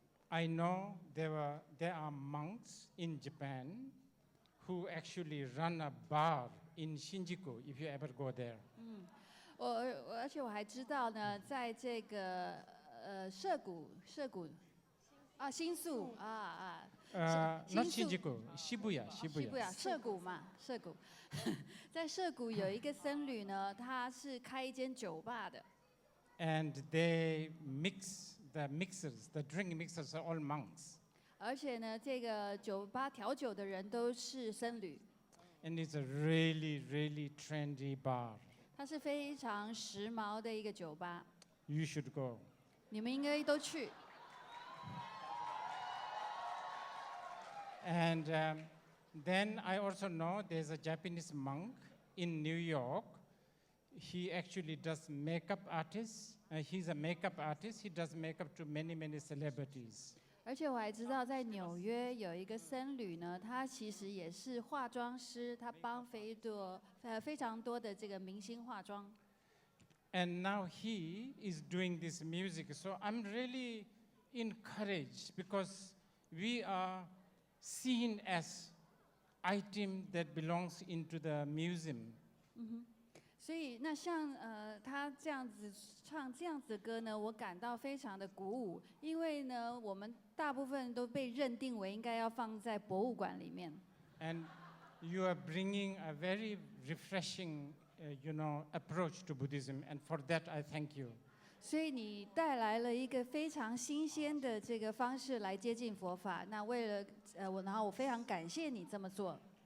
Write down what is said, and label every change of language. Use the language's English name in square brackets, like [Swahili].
[English] I know there are monks in Japan who actually run a bar in Shinjuku, if you ever go there. [Chinese] 而且我还知道呢，在这个涩谷新宿 [English] Not Shinjuku, Shibuya. [Chinese] 涩谷嘛，涩谷，在涩谷有一个僧侣呢，他是开一间酒吧的。 [English] And they mix the drink mixers are all monks. [Chinese] 而且呢，这个酒吧调酒的人都是僧侣。 [English] And it's a really, really trendy bar. [Chinese] 它是非常时髦的一个酒吧， [English] You should go. [Chinese] 你们应该都去。 [English] And then I also know there's a Japanese monk in New York. He actually does makeup artists. He's a makeup artist. He does makeup to many, many celebrities. [Chinese] 而且我还知道，在纽约有一个僧侣呢，他其实也是化妆师，他帮非常多的这个明星化妆。 [English] And now he is doing this music. So I'm really encouraged because we are seen as item that belongs into the museum. [Chinese] 所以，那像他这样子唱这样子的歌呢，我感到非常的鼓舞，因为呢，我们大部分都被认定为应该要放在博物馆里面。 [English] And you are bringing a very refreshing, approach to Buddhism, and for that I thank you. [Chinese] 所以你带来了一个非常新鲜的这个方式来接近佛法。那为了然后我非常感谢你这么做。